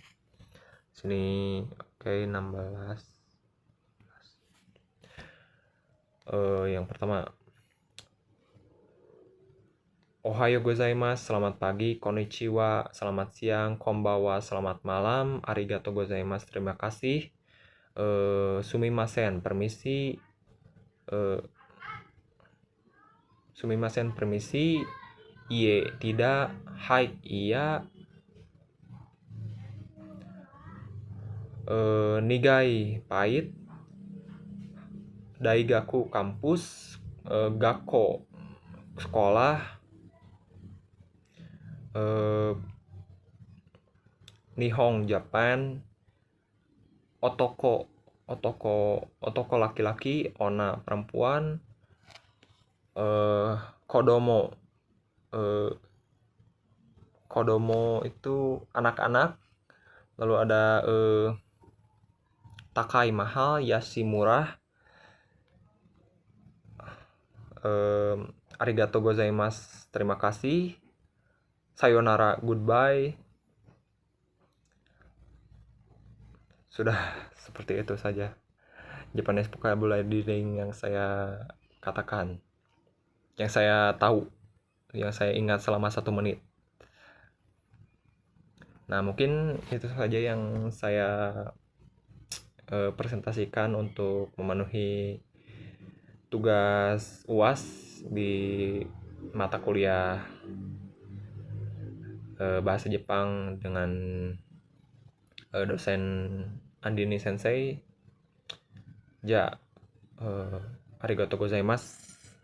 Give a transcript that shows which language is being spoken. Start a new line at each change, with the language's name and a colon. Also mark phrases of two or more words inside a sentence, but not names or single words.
Indonesian: Sini oke, 16. Yang pertama,
Japanese: おはようございます,
Indonesian: selamat pagi. Konnichiwa, selamat siang. Konbawa, selamat malam.
Japanese: ありがとうございます,
Indonesian: terima kasih. Sumimasen, permisi. Sumimasen, permisi. Iye, tidak. Hai, iya. Nigai, pahit. Daigaku, kampus. Gakko, sekolah. Nihon, Japan. Otoko laki-laki, onna perempuan. Kodomo itu anak-anak. Lalu ada takai, mahal. Yashi, murah.
Japanese: ありがとうございます,
Indonesian: terima kasih.
Japanese: Sayonara, goodbye.
Indonesian: Sudah seperti itu saja
English: Japanese vocabulary drilling
Indonesian: yang saya katakan, yang saya tahu, yang saya ingat selama 1 menit. Nah, mungkin itu saja yang saya presentasikan untuk memenuhi tugas UAS di mata kuliah bahasa Jepang dengan dosen Andini Sensei.
Japanese: ありがとうございます.